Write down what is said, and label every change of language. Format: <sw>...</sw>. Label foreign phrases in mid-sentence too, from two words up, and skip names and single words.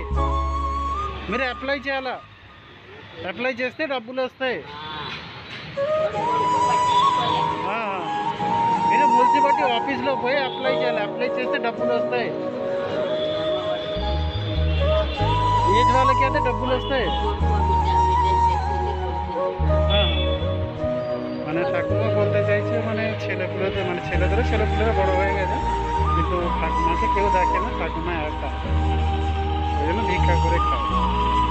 <te>మీరు అప్లై చేయాలా, అప్లై చేస్తే డబ్బులు వస్తాయి. మీరు మున్సిపాలిటీ ఆఫీస్లో పోయి అప్లై చేయాలి, అప్లై చేస్తే డబ్బులు వస్తాయి. ఏజ్ వాళ్ళకి అయితే డబ్బులు వస్తాయి.</te> <bn>মানে ঠাকুমা বলতে চাইছে মানে ছেলেপুলেদের মানে ছেলেপুলেরা বড় হয়ে গেছে, কিন্তু ঠাকুমাকে কেউ দেখে না, ঠাকুমা একা, ওই জন্য ভিক্ষা করে খায়।</bn>